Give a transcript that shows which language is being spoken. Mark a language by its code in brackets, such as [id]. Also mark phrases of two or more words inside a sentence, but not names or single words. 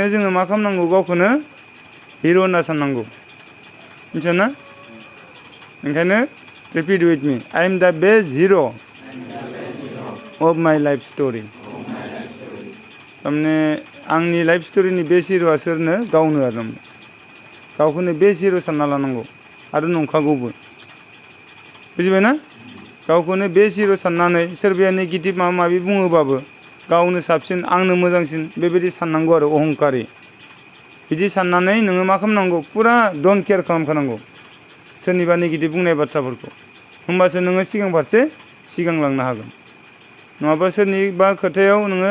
[brx] जोङो मा खालामनांगौ गावखौनो हिर' होनना साननांगौ मिथिया ना ओंखायनो [en] repeat with me I am the best hero of my life story [brx] थारमाने आंनि लाइफ स्ट'रिनि बेस्ट हिर'आ सोरनो गावनो आरो गावखौनो बेस्ट हिर' सानना लानांगौ आरो नंखागौबो बुजिबाय ना गावखौनो बेस्ट हिर' साननानै सोरबाया नेगेटिभ माबा माबि बुङोबाबो गावनो साबसिन आंनो मोजांसिन बेबायदि साननांगौ आरो अहंकारि बिदि साननानै नोङो मा खालामनांगौ पुरा [en] don't care [brx] खालामखानांगौ सोरनिबा नेगेटिभ बुंनाय बाथ्राफोरखौ होमबासो नोङो सिगां फारसे सिगांलांनो हागोन नङाबा सोरनिबा खोथायाव नोङो